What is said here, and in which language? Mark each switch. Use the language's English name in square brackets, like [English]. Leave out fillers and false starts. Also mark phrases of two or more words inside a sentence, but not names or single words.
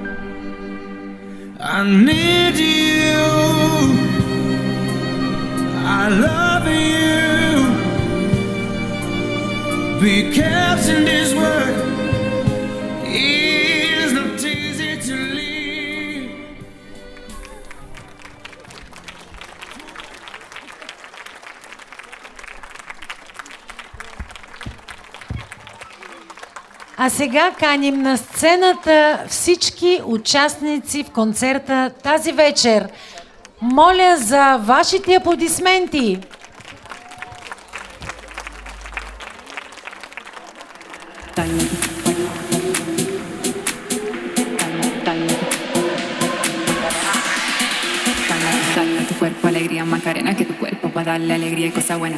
[English] I need you. I love you. Because in this world it's not easy to live. [Bulgarian] А сега каним на сцената всички участници в концерта тази вечер. Моля за вашите аплодисменти. [Spanish] Dale a tu cuerpo alegría, Macarena, que tu cuerpo va a darle alegría y cosa buena.